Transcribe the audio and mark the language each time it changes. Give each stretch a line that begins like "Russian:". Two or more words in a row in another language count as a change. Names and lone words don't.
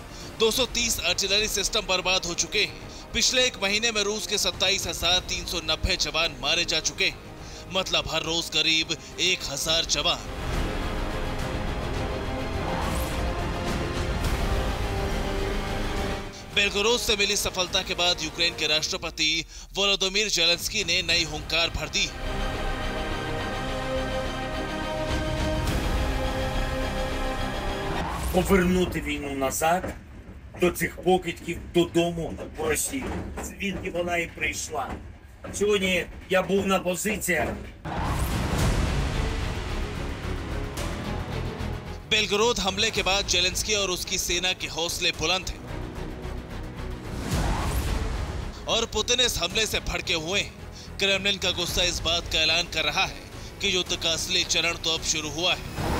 Hindi: 230
English: artillery system
Hindi: बर्बाद हो चुके हैं। पिछले एक महीने में रूस के 27,390 जवान मारे जा चुके हैं। मतलब हर रोज करीब 1,000 जवान। बेलगोरोद से मिली सफलता के बाद यूक्रेन के राष्ट्रपति वोलोदिमीर ज़ेलेंस्की ने नई हुंकार भर दी।
Ukrainian: Повернути війну назад до цих покидьків додому в Росію, звідки вона і прийшла. Сьогодні я був на позиціях.
Hindi: बेलगोरोद हमले के बाद ज़ेलेंस्की और उसकी सेना के हौसले बुलंद हैं और पुतिन इस हमले से भड़के हुए हैं। क्रेमलिन का गुस्सा इस बात का ऐलान कर रहा है कि युद्ध का असली चरण तो अब शुरू हुआ है।